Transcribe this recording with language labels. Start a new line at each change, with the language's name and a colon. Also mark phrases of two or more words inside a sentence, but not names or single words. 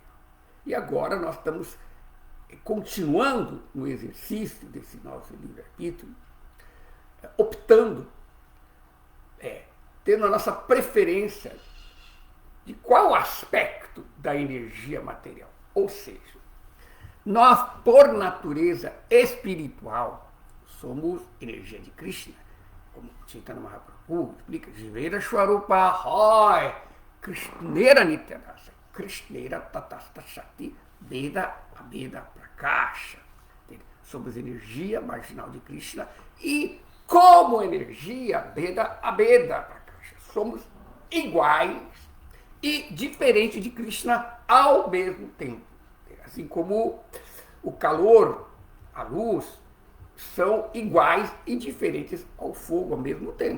Portuguese: E agora nós estamos continuando no exercício desse nosso livre-arbítrio, optando, tendo a nossa preferência de qual aspecto da energia material. Ou seja, nós, por natureza espiritual, somos energia de Krishna, como Chaitanya Mahaprabhu explica,
Bangla: জীবের স্বরূপ হয় কৃষ্ণের নিত্যদাস কৃষ্ণের তটস্থা শক্তি ভেদ অভেদ প্রকাশ.
Portuguese: Somos energia marginal de Krishna e, como energia
Bangla: ভেদ অভেদ প্রকাশ,
Portuguese: somos iguais e diferentes de Krishna ao mesmo tempo. Assim como o calor, a luz, são iguais e diferentes ao fogo ao mesmo tempo.